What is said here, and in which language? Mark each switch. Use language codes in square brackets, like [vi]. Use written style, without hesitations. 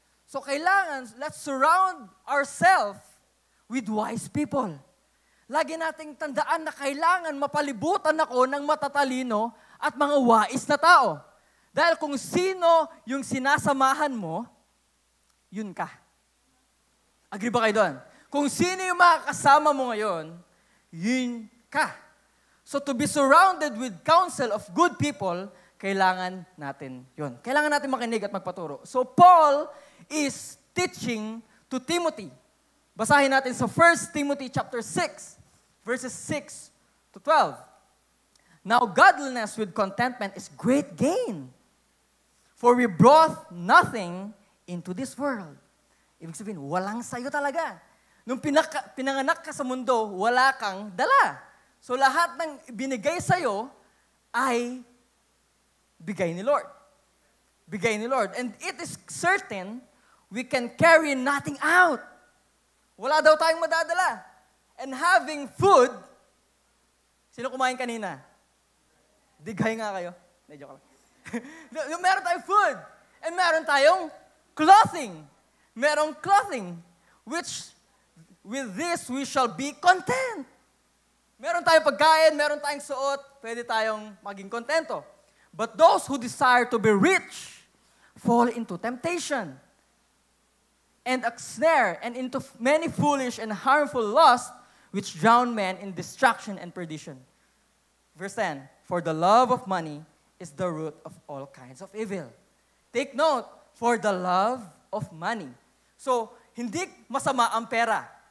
[en] So kailangan, let's surround ourselves with wise people. [tl] Lagi nating tandaan na kailangan mapalibutan ako ng matatalino at mga wais na tao. Dahil kung sino yung sinasamahan mo, yun ka. Agree ba kayo doon? Kung sino yung makakasama mo ngayon, yun ka. [en] So to be surrounded with counsel of good people, [tl] kailangan natin yon. Kailangan natin makinig at magpaturo. [en] So Paul is teaching to Timothy. [tl] Basahin natin sa 1 Timothy chapter 6, verses 6 to 12. [en] Now godliness with contentment is great gain. For we brought nothing into this world. [tl] Ibig sabihin, walang sayo talaga. Nung pinanganak ka sa mundo, wala kang dala. So lahat ng binigay sa'yo ay bigay ni Lord. Bigay ni Lord. [en] And it is certain we can carry nothing out. [tl] Wala daw tayong madadala. [en] And having food, [tl] sino kumain kanina? Digay nga kayo. Medyo ka lang. Meron tayong food. And meron tayong clothing. Merong clothing. [en] Which, with this, we shall be content. [tl] Meron tayong pagkain, meron tayong suot, pwede tayong maging kontento. [en] But those who desire to be rich fall into temptation and a snare and into many foolish and harmful lusts which drown men in destruction and perdition. Verse 10, for the love of money is the root of all kinds of evil. Take note, for the love of money. [tl] So, hindi masama ang pera.